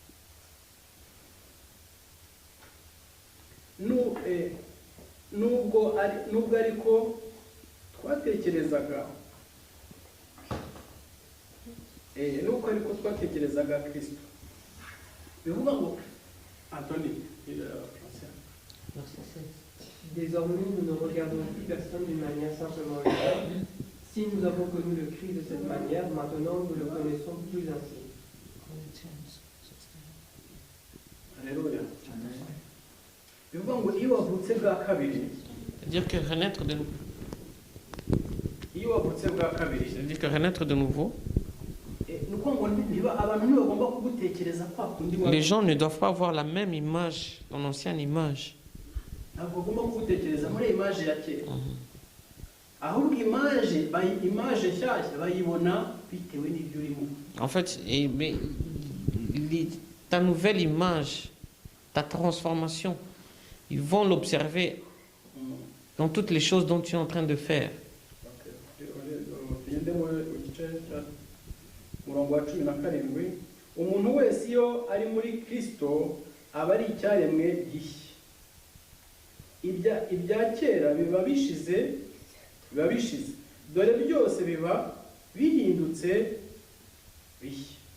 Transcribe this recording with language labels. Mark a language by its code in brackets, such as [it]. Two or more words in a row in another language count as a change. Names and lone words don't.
[rw] Nubwo ariko twatekerezaga Kristo, bivuga ngo Anthony, [fr] Désormais, nous ne regardons plus personne d'une manière simplement humaine. Si nous avons connu le Christ de cette manière, maintenant nous le connaissons plus ainsi. Alléluia. [rw] bivuga ngo iyo wavutse bwa kabiri, [fr] C'est-à-dire que renaître de nouveau. [rw] iyo wavutse bwa kabiri, [fr] C'est-à-dire que renaître de nouveau, [rw] nuko ngo abantu ntibagomba kugutekereza kwa kundi [fr] les gens ne doivent pas avoir la même image, ton ancienne image. [rw] ntabwo bagomba kugutekereza muri image ya kera, ahubwo image nshyashya bayibona bitewe n'ibyo urimo. [fr] En fait, ta nouvelle image, ta transformation, ils vont l'observer dans toutes les choses dont tu es en train de faire. [rw] tugende mu umurongo wa 17, umuntu wese iyo ari muri Kristo aba ari icyaremwe gishya. Ibya kera biba bishize, dore byose biba bihindutse bishya.